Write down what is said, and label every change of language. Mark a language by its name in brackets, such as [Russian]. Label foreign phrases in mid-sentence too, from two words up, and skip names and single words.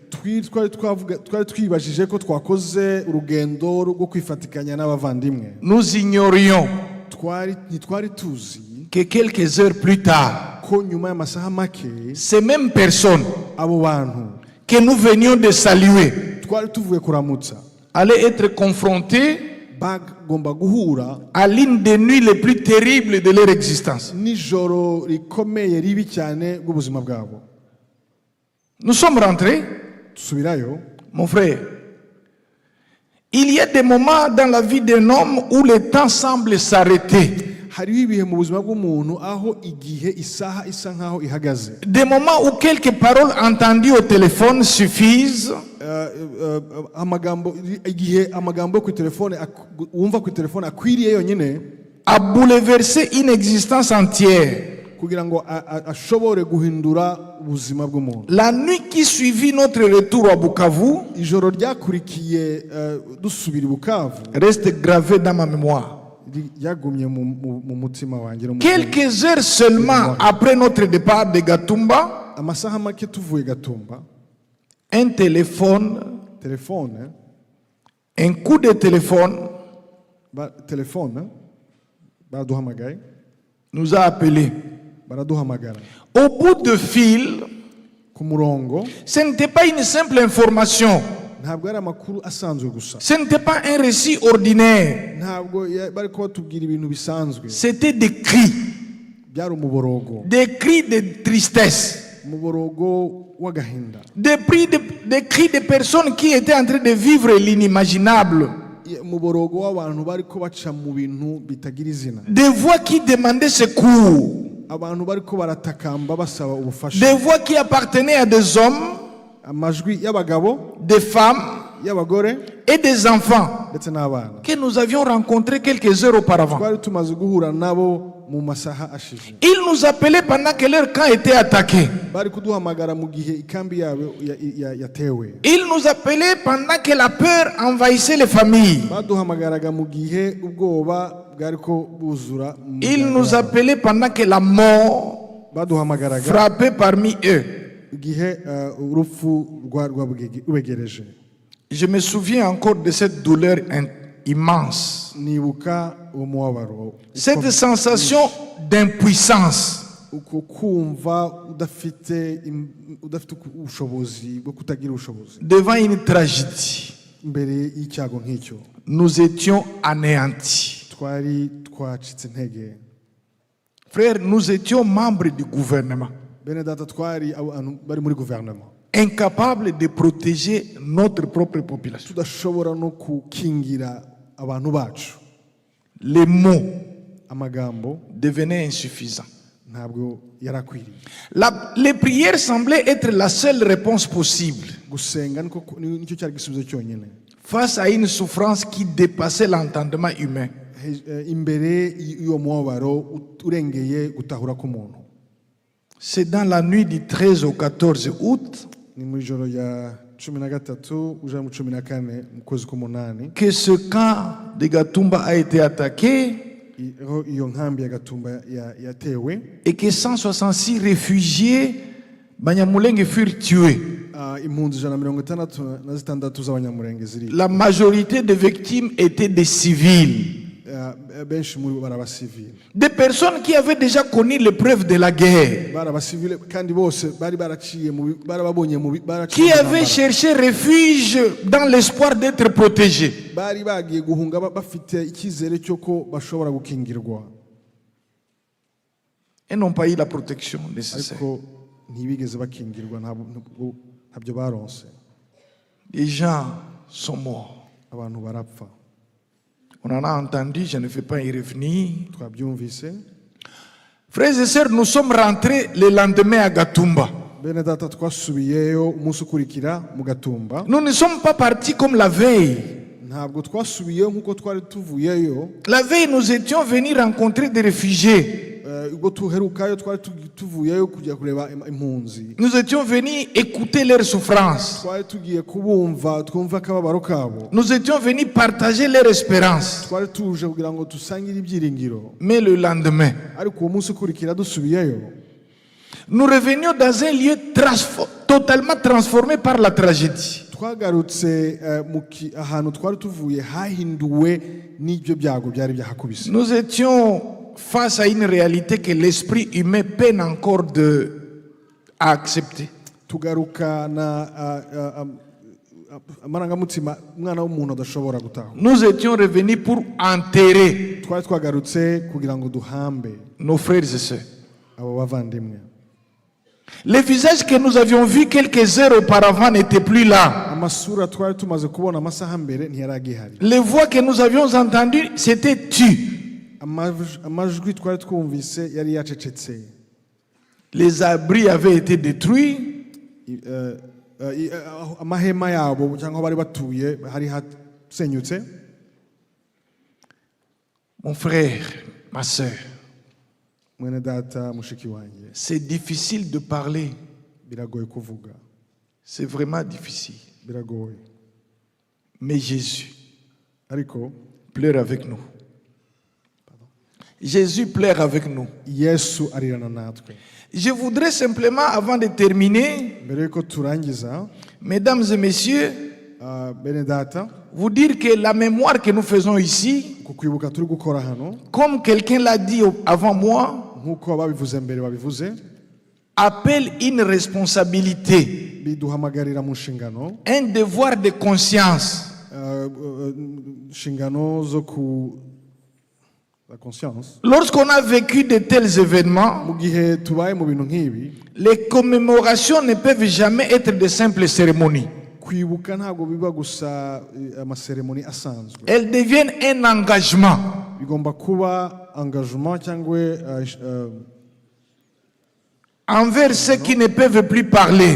[French] Nous ignorions que quelques heures plus tard, ces mêmes personnes que nous venions de saluer allaient être confrontées à l'une des nuits les plus terribles de leur existence. Nous sommes rentrés. Mon frère, il y a des moments dans la vie d'un homme où le temps semble s'arrêter. [Kinyarwanda] hariho ibihe mu buzima bw'umuntu aho igihe isaha isa nkaho ihagaze. [French] Des moments où quelques paroles entendues au téléphone suffisent. [Kinyarwanda] Igihe amagambo ku telefone wumva ku telefone akwiriye yonyine [French] a bouleversé une existence entière. [Kinyarwanda] kugira ngo ashobore guhindura ubuzima bw'umuntu. [French] La nuit qui suivit notre retour à Bukavu, [Kinyarwanda] ijoro ryakurikiye dusubira i Bukavu, [French] reste gravé dans ma mémoire. [Kinyarwanda] yagumye mu mutima wanjye. [French] Quelques heures seulement après notre départ de Gatumba, [Kinyarwanda] amasaha make tuvuye Gatumba, [French] un téléphone, un coup de téléphone, [Kinyarwanda] baraduhamagaye, [French] nous a appelés. [Kinyarwanda] baraduhamagara. [French] Au bout de fil, [Kinyarwanda] ku murongo, [French] ce n'était pas une simple information. [Kinyarwanda] ntabwo ari amakuru asanzwe gusa. [French] Ce n'était pas un récit ordinaire. [Kinyarwanda] ntabwo bari ko batubwira ibintu bisanzwe. [French] C'était des cris. [Kinyarwanda] byari umuborogo. [French] Des cris de tristesse. [Kinyarwanda] umuborogo w'agahinda. [French] Des cris de personnes qui étaient en train de vivre l'inimaginable. [Kinyarwanda] umuborogo w'abantu bari ko baca mu bintu bitagira izina. [French] Des voix qui demandaient secours. [Kinyarwanda] abantu bari ko baratakamba basaba ubufasha. [French] Des voix qui appartenaient à des hommes, [Kinyarwanda] amajwi y'abagabo, [French] des femmes [Kinyarwanda] y'abagore [French] et des enfants [Kinyarwanda] ndetse n'abana [French] que nous avions rencontrés quelques heures auparavant. [Kinyarwanda] twari tumaze guhura nabo mu masaha ashize. [French] Ils nous appelaient pendant que leur camp était attaqué. [Kinyarwanda] bari kuduhamagara mu gihe ikambi yabo yatewe. [French] Ils nous appelaient pendant que la peur envahissait les familles. [Kinyarwanda] baduhamagaraga mu gihe ubwoba bwari ko buzura. [French] Ils nous appelaient pendant que la mort [Kinyarwanda] baduhamagaraga [French] frappait parmi eux. [Kinyarwanda] igihe urupfu rwabegereje. [French] Je me souviens encore de cette douleur immense. [Kinyarwanda] nibuka umubabaro. [French] Cette sensation d'impuissance. [Kinyarwanda] kumva udafite ubushobozi bwo kutagira ubushobozi. [French] Devant une tragédie. [Kinyarwanda] mbere y'icyago nk'icyo. [French] Nous étions anéantis. [Kinyarwanda] twari twacitse intege. [French] Frères, nous étions membres du gouvernement. [Kinyarwanda] bene data twari abantu bari muri gouvernement. [French] Incapables de protéger notre propre population. [Kinyarwanda] tudashobora no kukingira abantu bacu. [French] Les mots [Kinyarwanda] amagambo [French] devenaient insuffisants. [Kinyarwanda] ntabwo yarakwiriye. [French] Les prières semblaient être la seule réponse possible [Kinyarwanda] gusenga nicyo cyari gisubizo cyonyine [French] face à une souffrance qui dépassait l'entendement humain. [Kinyarwanda] imbere y'uwo mubabaro urengeye gutahura k'umuntu. [French] C'est dans la nuit du 13 au 14 août [Kinyarwanda] ni mu ijoro ya 13 uja mu 14 mu kwezi k'umunani [French] que ce camp de Gatumba a été attaqué [Kinyarwanda] iyo nkambi ya Gatumba yatewe [French] et que 166 réfugiés Banyamurenge furent tués. [Kinyarwanda] impunzi 166 z'Abanyamurenge ziri. [French] La majorité des victimes étaient des civils. [Kinyarwanda] benshi muri baraba civil. [French] Des personnes qui avaient déjà connu l'épreuve de la guerre. [Kinyarwanda] baraba civil kandi bose bari baraciye mu barababonye mu [French] qui avaient cherché refuge dans l'espoir d'être protégés. [Kinyarwanda] bari bagiye guhunga bafite icyizere cyo ko bashobora gukingirwa. [French] Et n'ont pas eu la protection nécessaire. [Kinyarwanda] ariko ntibigeze bakingirwa ntabyo baronse. [French] Les gens sont morts. [Kinyarwanda] abantu barapfa. [French] On en a entendu, je ne vais pas y revenir. [Kinyarwanda] twabyumvise. [French] Frères et sœurs, nous sommes rentrés le lendemain à Gatumba. [Kinyarwanda] bene data twasubiyeyo umunsi ukurikira mu Gatumba. [French] Nous ne sommes pas partis comme la veille. [Kinyarwanda] ntabwo twasubiyeyo nk'uko twari tuvuyeyo. [French] La veille, nous étions venus rencontrer des réfugiés. [Kinyarwanda] ubwo tuherukayo twari tuvuyeyo kujya kureba impunzi. [French] Nous étions venus écouter leurs souffrances. [Kinyarwanda] twari tugiye kubumva twumva akababaro kabo. [French] Nous étions venus partager leur espérance. [Kinyarwanda] twari tuje kugira ngo dusangire ibyiringiro. [French] Mais le lendemain, [Kinyarwanda] ariko uwo munsi ukurikira dusubiyeyo, [French] nous revenions dans un lieu totalement transformé par la tragédie. [Kinyarwanda] twagarutse ahantu twari tuvuye hahinduwe n'ibyo byago byari byahakubise. [French] Nous étions face à une réalité que l'esprit humain peine encore à accepter. [Kinyarwanda] tugaruka na amarangamutima umwana w'umuntu adashobora gutaha. [French] Nous étions revenus pour enterrer [Kinyarwanda] twari twagarutse kugira ngo duhambe [French] nos frères et sœurs. [Kinyarwanda] abo bavandimwe. [French] Les visages que nous avions vus quelques heures auparavant n'étaient plus là. [Kinyarwanda] amasura twari tumaze kubona amasaha mbere ntiyari agihari. [French] Les voix que nous avions entendues s'étaient tues. [Kinyarwanda] amajwi twari twumvise yari yacecetse. [French] Les abris avaient été détruits. [Kinyarwanda] Amahema yabo cyangwa bari batuye hari hasenyutse. [French] Mon frère, ma sœur, [Kinyarwanda] Mwene data mushiki wanjye, [French] c'est difficile de parler. [Kinyarwanda] biragoye kuvuga. [French] C'est vraiment difficile. [Kinyarwanda] Biragoye. [French] Mais Jésus [Kinyarwanda] Ariko [French] pleure avec nous. Jésus pleure avec nous. [Kinyarwanda] Yesu arirana natwe. [French] Je voudrais simplement, avant de terminer, [Kinyarwanda] Mbere yuko turangiza, [French] mesdames et messieurs, [Kinyarwanda] bene data, [French] vous dire que la mémoire que nous faisons ici, [Kinyarwanda] ku kwibuka turi gukora hano, [French] comme quelqu'un l'a dit avant moi, [Kinyarwanda] nkuko ababivuze mbere babivuze, [French] appelle une responsabilité, [Kinyarwanda] biduhamagarira mu nshingano, [French] un devoir de conscience. [Kinyarwanda] Nshingano zo ku [French] la conscience. Lorsqu'on a vécu de tels événements, [Kinyarwanda] Mu gihe tubaye mu bintu nk'ibi, [French] les commémorations ne peuvent jamais être de simples cérémonies. [Kinyarwanda] kwibuka ntabwo biba gusa amaseremoni asanzwe. [French] Elles deviennent un engagement. [Kinyarwanda] Bigomba kuba engagement cyangwa [French] Envers ceux qui ne peuvent plus parler.